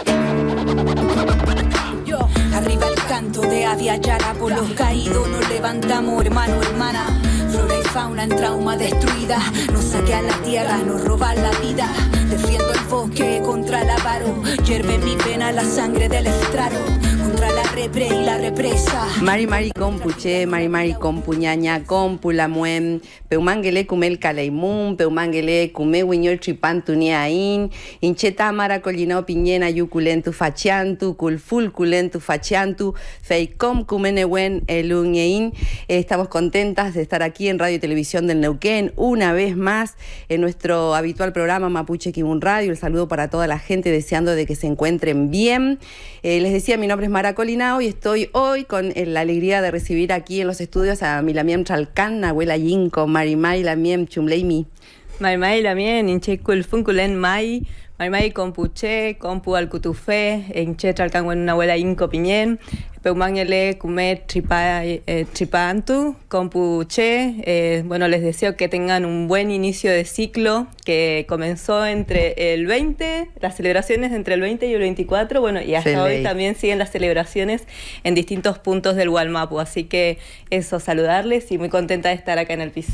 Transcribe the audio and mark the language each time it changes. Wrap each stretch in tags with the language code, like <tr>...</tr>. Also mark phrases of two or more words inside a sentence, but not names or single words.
<es>Arriba el canto de Avia Yara, por los caídos nos levantamos, hermano, hermana. Flora y fauna en trauma destruida, nos saquean la tierra, nos roban la vida. Defiendo el bosque contra el avaro, hierve en mi pena la sangre del estrado. Contra la repre y la represa.</es> <arn>Mari compuche, Mari compuñaña, compulamuen, peumangele kumel caleimun, peumangele kume wiñol chipantuniain, incheta Mara Collinao piñena yuculentu fachiantu, culfulculentu fachiantu, feicom kumenewen elunyein.</arn> <es>Estamos contentas de estar aquí en Radio y Televisión del Neuquén, una vez más en nuestro habitual programa Mapuche Kimun Radio. El saludo para toda la gente, deseando de que se encuentren bien. Les decía, mi nombre es Mara Collinao y estoy hoy con la alegría de recibir aquí en los estudios a Milamiem Chalcán, Nahuela Yinco, Marimay Lamiem Chumleimi.</es> <arn>Marimay Lamiem, Inchecul Funculen Mai, Marimay Compuche, Compu Alcutufé, Inche Chalcán, Nahuela Yinco Piñén. Peumangele, Kume, Tripantu, Compuche.</arn> <es>Bueno, les deseo que tengan un buen inicio de ciclo que comenzó entre el 20, las celebraciones entre el 20 y el 24, bueno, y hasta hoy también siguen las celebraciones en distintos puntos del Hualmapu. Así que eso, saludarles y muy contenta de estar acá en el piso.</es>